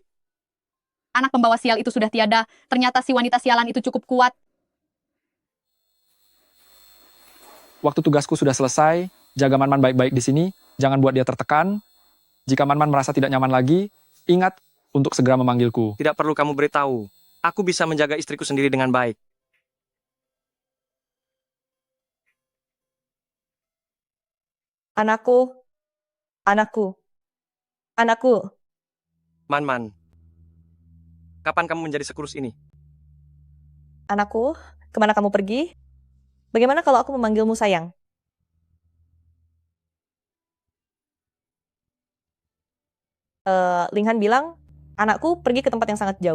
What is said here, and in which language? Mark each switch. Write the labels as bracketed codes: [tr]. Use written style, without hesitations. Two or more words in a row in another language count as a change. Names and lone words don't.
[id] Anak pembawa sial itu sudah tiada. Ternyata si wanita sialan itu cukup kuat. Waktu tugasku sudah selesai, jaga Man-Man baik-baik di sini, jangan buat dia tertekan. Jika Man-Man merasa tidak nyaman lagi, ingat untuk segera memanggilku. Tidak perlu kamu beritahu. Aku bisa menjaga istriku sendiri dengan baik. anakku, anakku, anakku. Man-Man, kapan kamu menjadi sekurus ini? Anakku, kemana kamu pergi? Bagaimana kalau aku memanggilmu sayang? Ling Han bilang, anakku pergi ke tempat yang sangat jauh.